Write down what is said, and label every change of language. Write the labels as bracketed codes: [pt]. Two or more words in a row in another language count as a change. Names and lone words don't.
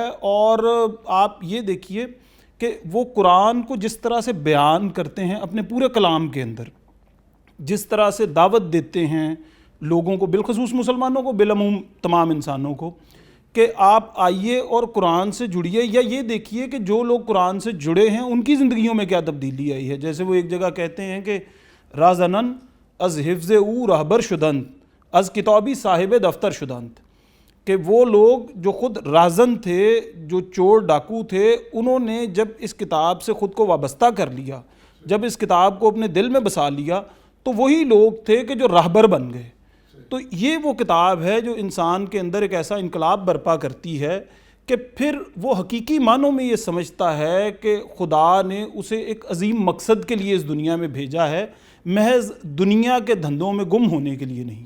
[ur] اور آپ یہ دیکھیے کہ وہ قرآن کو جس طرح سے بیان کرتے ہیں اپنے پورے کلام کے اندر، جس طرح سے دعوت دیتے ہیں لوگوں کو، بالخصوص مسلمانوں کو، بالعموم تمام انسانوں کو، کہ آپ آئیے اور قرآن سے جڑیے. یا یہ دیکھیے کہ جو لوگ قرآن سے جڑے ہیں ان کی زندگیوں میں کیا تبدیلی آئی ہے. جیسے وہ ایک جگہ کہتے ہیں کہ [fa] رازنن از حفظ او رہبر شدند از کتابی صاحب دفتر شدند، [ur] کہ وہ لوگ جو خود رازن تھے، جو چور ڈاکو تھے، انہوں نے جب اس کتاب سے خود کو وابستہ کر لیا، جب اس کتاب کو اپنے دل میں بسا لیا، تو وہی لوگ تھے کہ جو راہبر بن گئے. تو یہ وہ کتاب ہے جو انسان کے اندر ایک ایسا انقلاب برپا کرتی ہے کہ پھر وہ حقیقی معنوں میں یہ سمجھتا ہے کہ خدا نے اسے ایک عظیم مقصد کے لیے اس دنیا میں بھیجا ہے، محض دنیا کے دھندوں میں گم ہونے کے لیے نہیں.